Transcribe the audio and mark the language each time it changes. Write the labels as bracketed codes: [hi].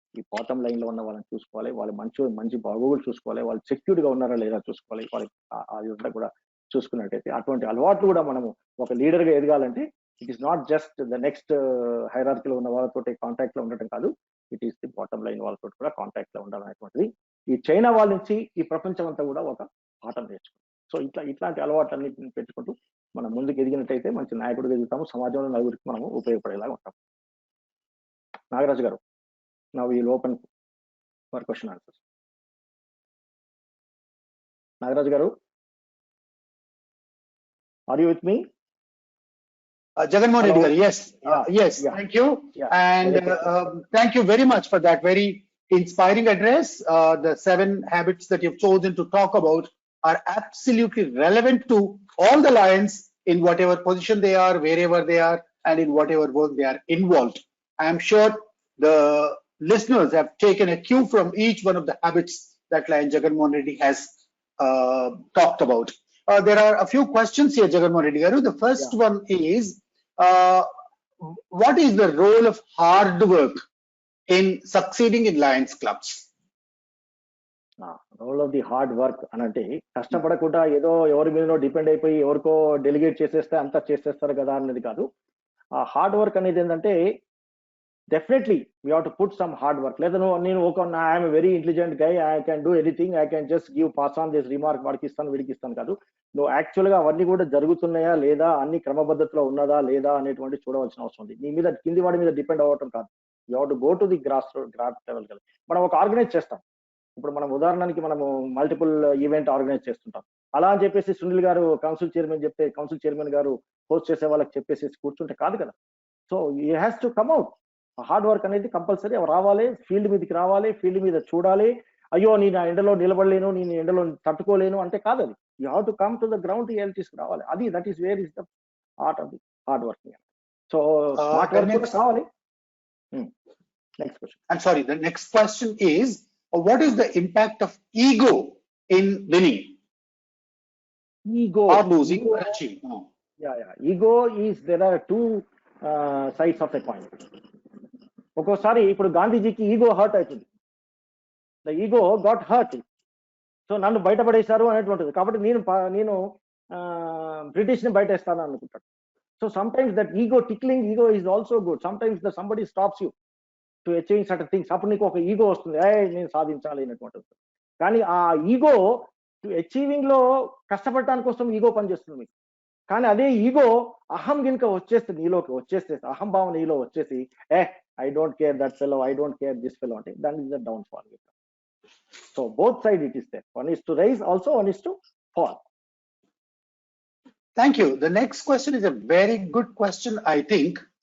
[te] ఈ bottom line లో ఉన్న వాళ్ళని చూసుకోవాలి, వాళ్ళ మంచి బాగోగులు చూసుకోవాలి, వాళ్ళు సెక్యూర్డ్ గా ఉన్నారా లేదా చూసుకోవాలి, వాళ్ళకి అది అంతా కూడా చూసుకున్నట్టయితే అటువంటి అలవాట్లు కూడా మనము ఒక లీడర్ గా ఎదగాలంటే [en] it is not just the next [te] హైరార్కీలో ఉన్న వాళ్ళతో కాంటాక్ట్ లో ఉండటం కాదు, [en] it is the bottom line [te] వాళ్ళతో కూడా కాంటాక్ట్ లో ఉండాలనేటువంటిది ఈ చైనా వాళ్ళ నుంచి ఈ ప్రపంచం అంతా కూడా ఒక పాఠం నేర్చుకుంది. సో ఇట్లాంటి అలవాట్లన్నింటిని పెట్టుకుంటూ మనం ముందుకు ఎదిగినట్టయితే మంచి నాయకుడిగా ఎదుగుతాము, సమాజంలో నలుగురికి మనము ఉపయోగపడేలాగా ఉంటాం. [en] Nagaraju garu, now we will open for question answers. Nagaraj garu, are you with me? Jagannath Reddy garu, yes, yes, yeah. Thank you, yeah. And thank you very much for that very inspiring address. The 7 habits that you've chosen to talk about are absolutely relevant to all the lions in whatever position they are, wherever they are, and in whatever work they are involved. I am sure the listeners have taken a cue from each one of the habits that Lion Jagannath Reddy has talked about. There are a few questions here, Jagannath Reddy garu. The first one is, what is the role of hard work in succeeding in Lions clubs? Role of the hard work [te] అనంటే కష్టపడకుండా ఏదో ఎవరి మీదనో depend అయిపోయి ఎవరికో delegate చేసేస్తే అంతా చేసేస్తారు కదా అనేది కాదు. [en] ఆ hard work [te] అనేది ఏంటంటే [en] Definitely we have to put some hard work. లేదా నేను I'm very intelligent guy, I can do anything, I can just give pass on this remark, [te] వాడికి ఇస్తాను వీడికి ఇస్తాను కాదు. నువ్వు యాక్చువల్ గా అవన్నీ కూడా జరుగుతున్నాయా లేదా, అన్ని క్రమపద్ధతిలో ఉన్నదా లేదా అనేటువంటి చూడవలసిన అవసరం ఉంది. నీ మీద కింది వాడి మీద డిపెండ్ అవ్వటం కాదు. [en] You have to go to the grass level. [te] మనం ఒక ఆర్గనైజ్ చేస్తాం. ఇప్పుడు మనం ఉదాహరణకి మనము మల్టిపుల్ ఈవెంట్ ఆర్గనైజ్ చేస్తుంటాం. అలా అని చెప్పేసి సునీల్ గారు కౌన్సిల్ చైర్మన్ చెప్తే కౌన్సిల్ చైర్మన్ గారు హోస్ట్ చేసే వాళ్ళకి చెప్పేసి కూర్చుంటే కాదు కదా. [en] So you has to come out. Hard work అనేది compulsory రావాలి, [te] ఫీల్డ్ మీదకి రావాలి, ఫీల్డ్ మీద చూడాలి. అయ్యో నేను ఆ ఎండలో నిలబడలేను, నేను ఎండలో తట్టుకోలేను అంటే కాదు. [en] అది you have to come to the ground realities రావాలి. అది that is where is the art of the hard working. So smart work [te] కూడా కావాలి. [en] Next question. I'm sorry, the next question is, what is the impact of ego in winning? Ego or losing or achieving? Ego is, there are two sides of a coin. [te] ఒక్కోసారి ఇప్పుడు గాంధీజీకి ego hurt అవుతుంది. [en] The ego got hurt. [te] So నన్ను బయటపడేశారు అనేటువంటిది. కాబట్టి నేను British ని బయటేస్తాను అనుకుంటాడు. [en] So sometimes that tickling ego is also good. Sometimes the somebody stops you to achieving certain things. [te] అప్పుడు నీకు ఒక ఈగో వస్తుంది, నేను సాధించాలి అనేటువంటిది. కానీ ఆ ఈగో అచీవింగ్ లో కష్టపడటానికి కోసం ఈగో పనిచేస్తుంది మీకు. కానీ అదే ఈగో అహం కనుక వచ్చేస్తే, నీలోకి వచ్చేస్తే, అహంభావం నీలో వచ్చేసి [en] I don't care that fellow, I don't care this fellow [te] అంటే దాని is the down fall. [en] So both sides it is there. One is to rise, also one is to fall. Thank you. The next question is a very good question, I think.